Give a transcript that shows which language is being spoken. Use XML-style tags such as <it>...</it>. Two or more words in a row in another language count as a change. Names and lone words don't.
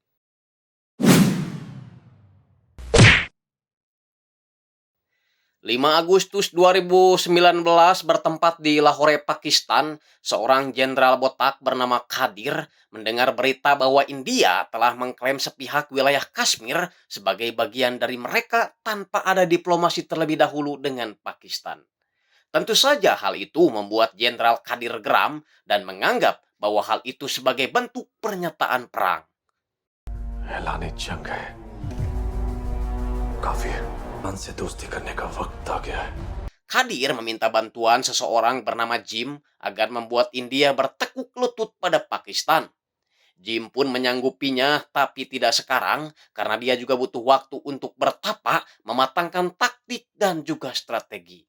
<id>5 Agustus 2019 bertempat di Lahore, Pakistan, seorang jenderal botak bernama Kadir mendengar berita bahwa India telah mengklaim sepihak wilayah Kashmir sebagai bagian dari mereka tanpa ada diplomasi terlebih dahulu dengan Pakistan. Tentu saja hal itu membuat Jenderal Kadir geram dan menganggap bahwa hal itu sebagai bentuk pernyataan perang.</id> <hi>ऐलान जंग है काफी है से दोस्ती करने का वक्त आ गया है.</hi> <id>Kadir meminta bantuan seseorang bernama Jim agar membuat India bertekuk lutut pada Pakistan. Jim pun menyanggupinya, tapi tidak sekarang karena dia juga butuh waktu untuk bertapa, mematangkan taktik dan juga strategi.</id>